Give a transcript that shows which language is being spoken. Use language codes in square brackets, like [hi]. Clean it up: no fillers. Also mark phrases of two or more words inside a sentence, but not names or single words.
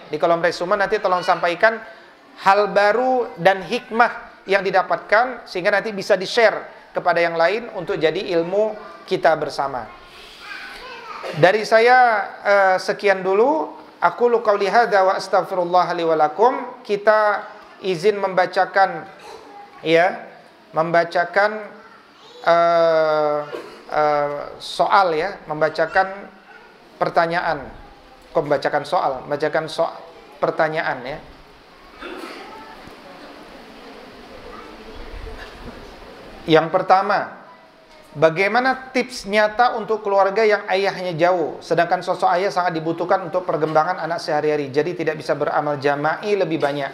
[id] Di kolom resume nanti tolong sampaikan hal baru dan hikmah yang didapatkan sehingga nanti bisa di-share kepada yang lain untuk jadi ilmu kita bersama. Dari saya sekian dulu. [ar] Aku qauli hadza wa astaghfirullah li wa lakum. [id] Kita izin membacakan, ya, soal, ya, membacakan pertanyaan. Kok membacakan soal? Membacakan pertanyaan, ya. Yang pertama, bagaimana tips nyata untuk keluarga yang ayahnya jauh, sedangkan sosok ayah sangat dibutuhkan untuk perkembangan anak sehari-hari, jadi tidak bisa beramal jama'i lebih banyak.